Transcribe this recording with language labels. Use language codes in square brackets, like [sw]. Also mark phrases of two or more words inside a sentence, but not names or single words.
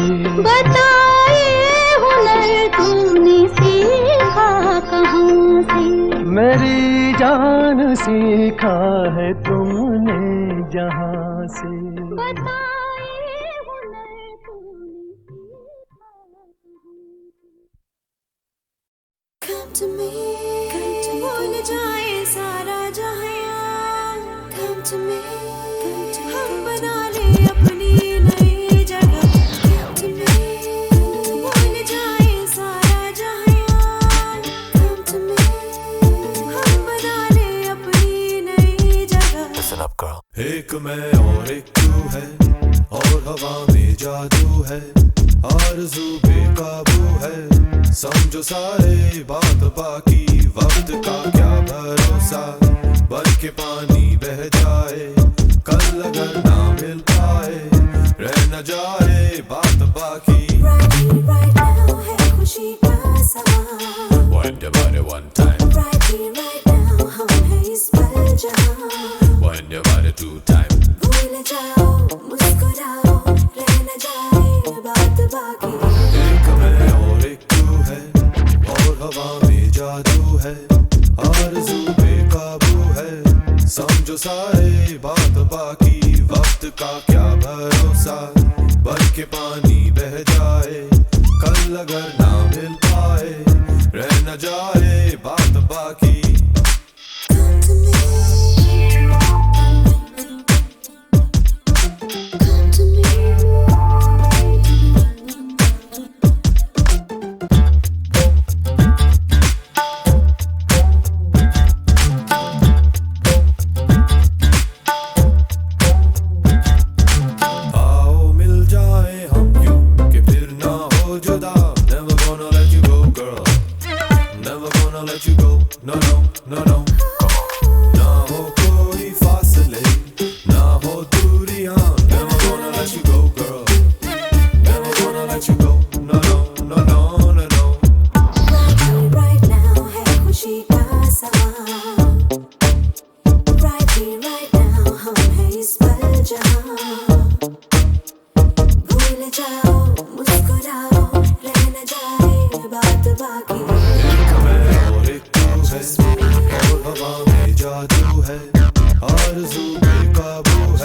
[hi] बताए हुनर तूने सीखा कहाँ से। मेरी जान सीखा है तुमने जहाँ से। बताए हुनर तूने सीखा। [en] Come to me, [hi] भूल जाए सारा जहां। [en] Come to me, [hi] हम बना ले अपनी नई जगह। [en] Come to me, [hi] भूल जाए सारा जहां। [en] Come to me, [hi] हम बना ले अपनी नई जगह। [en] Listen up, girl. [hi] एक मैं और एक तू है, और हवा में जादू है, आरज़ू बेकाबू है। समझो सारे बात बाकी, वक्त का क्या भरोसा, बन के पानी बह जाए, कल अगर ना मिल पाए, रह न जाए बात बाकी। [en] Right now [hi] है खुशी का समा। [en] Wind your body one time, Right now [hi] हम हैं इस पल जहां। [en] wind your body two time. [hi] भूल जाओ, मुस्कुराओ, रह न जाए बात बाकी। एक मैं और एक तू है, और हवा में जादू है, आरज़ू बेकाबू है। समझो सारे बात बाकी, वक्त का क्या भरोसा, बन के पानी बह जाए, कल अगर ना मिल पाए, रह न जाए बात बाकी। [en] Come to me, come to me। [hi] आओ मिल जाए हम यूं कि फिर ना हो जुदा। [en] Never gonna let you go, girl. Never gonna let you go. No, no, no, no. [hi] ना हो कोई फासले, ना हो दूरियां। [en] Never gonna let you go, girl. Never gonna let you go. No, no, no, no, no, no. Right now [hi] है खुशी का समा। [en] Right now [hi] हम हैं इस पल जहां। भूल जाओ, मुस्कुराओ, रह न जाए बात बाकी। एक मैं और एक तू है, और हवा में जादू है, आरज़ू बेकाबू है।